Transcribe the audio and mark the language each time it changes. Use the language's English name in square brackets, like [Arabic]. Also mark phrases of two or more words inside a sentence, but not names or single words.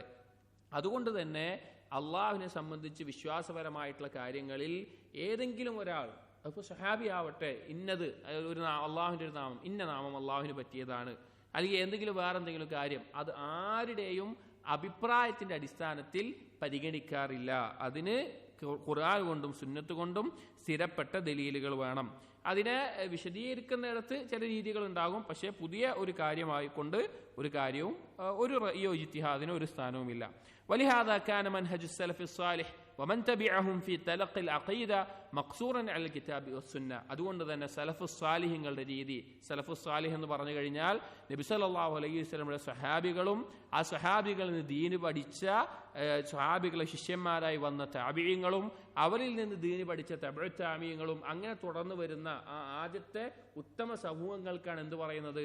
[Malayalam] അതുകൊണ്ട് തന്നെ അള്ളാഹുവിനെ സംബന്ധിച്ച് വിശ്വാസപരമായിട്ടുള്ള കാര്യങ്ങളിൽ ഏതെങ്കിലും ഒരാൾ, അപ്പോൾ സഹാബി ആവട്ടെ, ഇന്നത് ഒരു അള്ളാഹുവിൻ്റെ ഒരു നാമം, ഇന്ന നാമം അള്ളാഹുവിന് പറ്റിയതാണ്, അല്ലെങ്കിൽ എന്തെങ്കിലും വേറെന്തെങ്കിലും കാര്യം, അത് ആരുടെയും അഭിപ്രായത്തിന്റെ അടിസ്ഥാനത്തിൽ പരിഗണിക്കാറില്ല. അതിന് ഖുർആൻ കൊണ്ടും സുന്നത്ത് കൊണ്ടും സ്ഥിരപ്പെട്ട ദലീലുകൾ വേണം. അതിനെ വിശദീകരിക്കുന്നിടത്ത് ചില രീതികൾ ഉണ്ടാകും. പക്ഷേ പുതിയ ഒരു കാര്യമായിക്കൊണ്ട് ഒരു കാര്യവും ഒരു റഅയോ ഇജ്തിഹാദിനോ ഒരു സ്ഥാനവുമില്ല. [Arabic] ولهذا كان منهج السلف الصالح ومن تبعهم في تلقي العقيدة مقصورا على الكتاب والسنة. [Malayalam] അതുകൊണ്ട് തന്നെ സലഫ് സാലിഹ്യങ്ങളുടെ രീതി, [Arabic] السلف الصالح [Malayalam] എന്ന് പറഞ്ഞു കഴിഞ്ഞാൽ നബി [Arabic] صلى الله عليه [Malayalam] വസല്ലമയുടെ സഹാബികളും ആ സഹാബികളിൽ നിന്ന് ദീന് പഠിച്ച സഹാബികളെ ശിഷ്യന്മാരായി വന്ന താബിഈങ്ങളും അവരിൽ നിന്ന് ദീന് പഠിച്ച തബഉ താബിഈങ്ങളും അങ്ങനെ തുടർന്ന് വരുന്ന ആ ആദ്യത്തെ ഉത്തമ സമൂഹങ്ങൾക്കാണ് എന്ത് പറയുന്നത്?